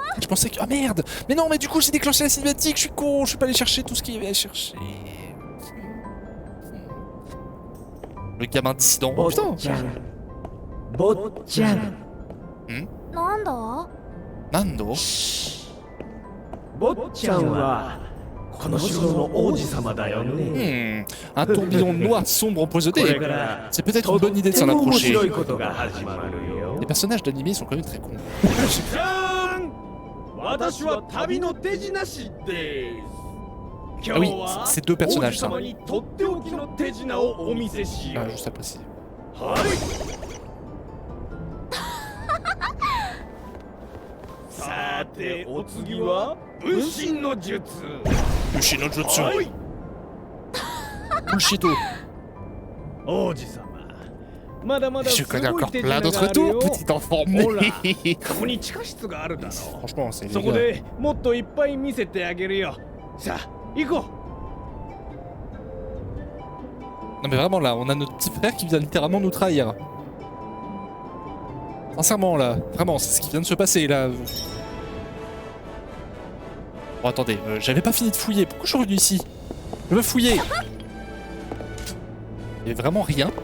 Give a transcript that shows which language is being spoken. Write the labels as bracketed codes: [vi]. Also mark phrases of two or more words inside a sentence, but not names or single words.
[fr] pensais que... Ah merde. Mais non, mais du coup j'ai déclenché la cinématique, je suis con, je suis pas allé chercher tout ce qu'il y avait à chercher. Le gamin dissident. Oh putain. [ja] 坊ちゃんなんだ Nando. 坊ちゃんはこの城の王子様だよね [fr] Un tourbillon noir sombre [ja] これ [fr] empoisonné. [ja] から [fr] C'est peut-être une bonne idée de s'en [ja] とっても面 [fr] approcher. [ja] 白いことが始まるよ [fr] Les personnages d'animé sont quand même très cons. [ja] じゃーん私は旅の手品師です [fr] Ah oui, c'est deux personnages ça. [ja] 王子様にとっておきの手品をお見せしよ [fr] Ah, [ja] う [fr] juste à préciser. [ja] はいさてお次は分身の術 Yoshinojutsu. はい [en] Bullshito. [ja] 王子様まだまだ [fr] Je [ja] す [fr] connais [ja] ごい [fr] encore [ja] 手 [fr] plein [ja] 品が [fr] d'autres [ja] ある [fr] tours, [ja] よ [fr] petit enfant. [ja] ほら [fr] Mais... [ja] ここに地下室があるだろ [fr] Franchement, c'est [ja] うそこ [fr] les gars. [ja] でもっといっぱい見せてあげるよさあ行こ [fr] Non mais vraiment là, on a notre petit frère qui vient littéralement nous trahir. Sincèrement là, vraiment, c'est ce qui vient de se passer là. Bon attendez, j'avais pas fini de fouiller, pourquoi je suis revenu ici? Je veux fouiller. Il y a vraiment rien.